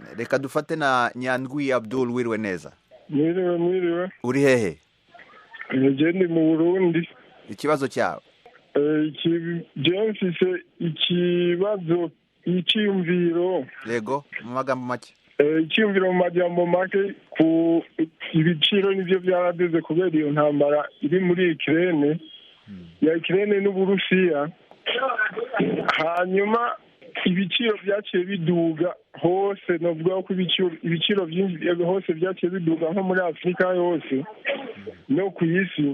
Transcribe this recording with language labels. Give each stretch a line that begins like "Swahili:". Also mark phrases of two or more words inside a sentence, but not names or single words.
Kinyarwanda: Reka dufate na Nyandwi Abdul. wiriwe neza?
Rundi: Mwiriwe.
Kinyarwanda: uri hehe?
Rundi: Ndi mu Burundi.
Kinyarwanda: Ikibazo cyawe?
Rundi: Mfise ikibazo icyumviro.
Kinyarwanda: Yego, mu magambo make.
Rundi: Icyumviro mu magambo make ku ibiciro nivyo byaradeze kubera iyo ntambara iri muri Ukraine ya Ukraine n'Uburusiya. Hanyuma ibiciro byaciye biduga hose, novuga ko ibiciro byinshi hose byaciye biduga nko muri Afrika yose no ku isi.